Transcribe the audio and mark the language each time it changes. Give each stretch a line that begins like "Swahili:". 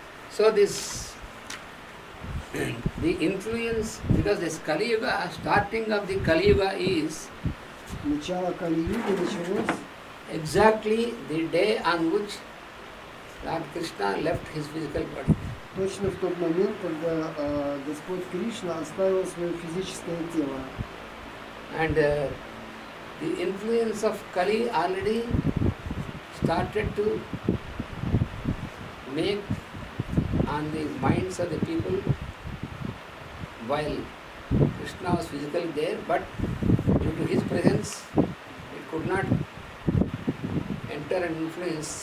English: So the influence, because this Kali Yuga, starting of the Kali Yuga is
Russian: Начало Кали-юги началось
English: exactly the day on which Lord Krishna left his physical body.
Russian: точно в тот момент, когда Господь Кришна оставил свое физическое тело.
English: And the influence of Kali already started to make on the minds of the people while Krishna was physically there, but due to his presence, it could not enter and influence.